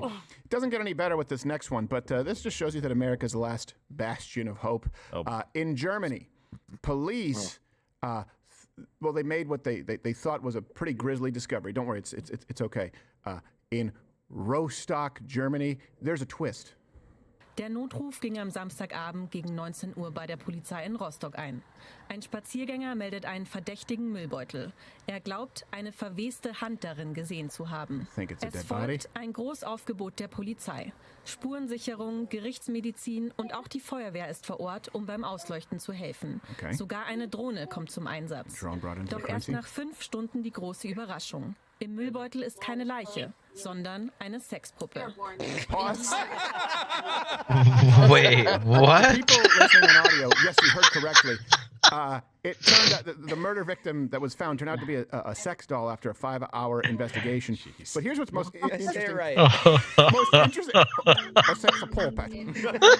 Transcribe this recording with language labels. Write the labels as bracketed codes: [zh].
[en] It doesn't get any better with this next one, but this just shows you that America's last bastion of hope. In Germany, police, well, they made what they thought was a pretty grisly discovery. Don't worry, it's okay. In Rostock, Germany, there's a twist. [de] Der Notruf ging am Samstagabend gegen 19 Uhr bei der Polizei in Rostock ein. Ein Spaziergänger meldet einen verdächtigen Müllbeutel. Er glaubt, eine verweste Hand darin gesehen zu haben. Es folgt ein Großaufgebot der Polizei. Spurensicherung, Gerichtsmedizin und auch die Feuerwehr ist vor Ort, um beim Ausleuchten zu helfen. Sogar eine Drohne kommt zum Einsatz. Doch erst nach 5 Stunden die große Überraschung. Im Müllbeutel ist keine Leiche, sondern eine Sexpuppe. [en] Wait, what? People listening on audio, yes, you heard correctly. It turned out that the murder victim that was found turned out to be a sex doll after a 5-hour investigation. But here's what's most interesting. Most interesting. A sex pulpit.